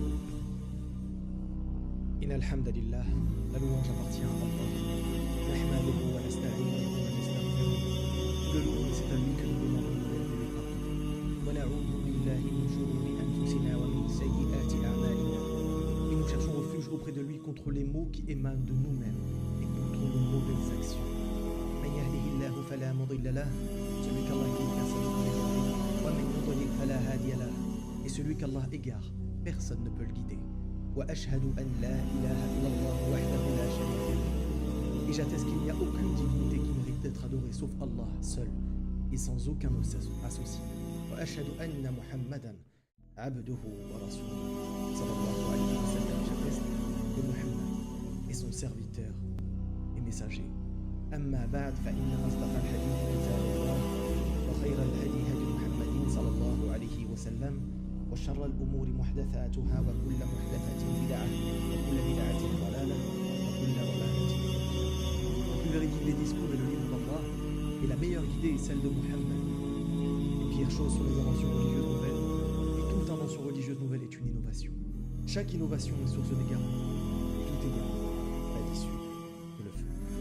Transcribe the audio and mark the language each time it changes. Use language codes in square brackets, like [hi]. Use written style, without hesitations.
[ar] إن الحمد لله [fr] la louange appartient à Allah. [ar] نحمده ونستعينه ونستغفره. [fr] Tout le louange c'est à lui que nous demandons de l'aide et le pardon. [ar] ونعوذ بالله من شرور أنفسنا ومن سيئات أعمالنا. [fr] Et nous cherchons refuge auprès de lui contre les maux qui émanent de nous-mêmes et contre nos mauvaises actions. [ar] من يهده الله فلا مضل له. [fr] Celui qu'Allah guide, personne ne peut l'égarer. [ar] ومن يضلل فلا هادي له. [fr] Et celui qu'Allah égare, personne ne peut le guider. [ar] وأشهد أن لا إله إلا الله وحده لا شريك له. [fr] Et j'atteste qu'il n'y a aucune divinité qui mérite d'être adorée sauf Allah seul et sans aucun associé. [ar] وأشهد أن محمدا عبده ورسوله صلى الله عليه وسلم. [fr] J'atteste que Muhammad est son serviteur et messager. [ar] أما بعد فإن أصدق الحديث كتاب الله وخير الهدي هدي محمد صلى الله عليه وسلم وشر الأمور محدثاتها وكل محدثة بدعة وكل بدعة ضلالة وكل ضلالة. [fr] La plus véridique des discours est le livre d'Allah et la meilleure guidée est celle de Muhammad. Les pires choses sont les inventions religieuses nouvelles et toute invention religieuse nouvelle est une innovation. Chaque innovation est source d'égarement et tout égarement n'a d'issue que le feu.